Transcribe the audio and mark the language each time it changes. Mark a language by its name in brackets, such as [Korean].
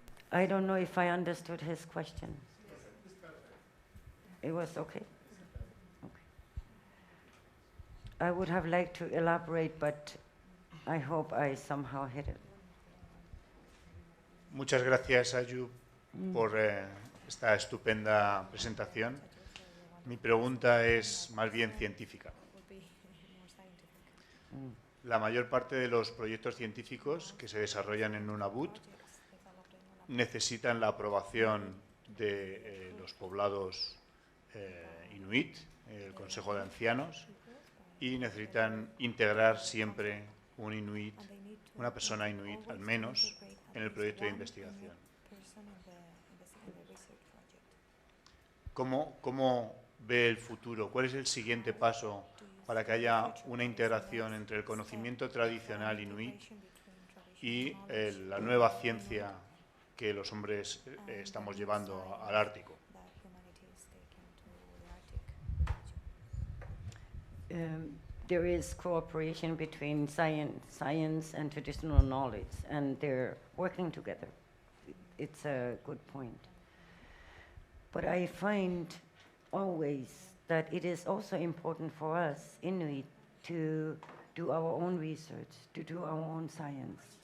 [English] I don't know if I understood his question. It was okay? Okay. I would have liked to elaborate, but I hope I somehow hit it. [Spanish] Muchas gracias, Aaju, por esta estupenda presentación. Mi pregunta es más bien científica. La mayor parte de los proyectos científicos que se desarrollan en Nunavut necesitan la aprobación de los poblados Inuit, el Consejo de Ancianos, y necesitan integrar siempre un Inuit, una persona Inuit al menos, en el proyecto de investigación. ¿Cómo ve el futuro? ¿Cuál es el siguiente paso para que haya una integración entre el conocimiento tradicional Inuit y la nueva ciencia que los hombres estamos llevando al Ártico? [English] There is cooperation between science and traditional knowledge, and they're working together. It's a good point. But I find always that it is also important for us, Inuit, to do our own research, to do our own science.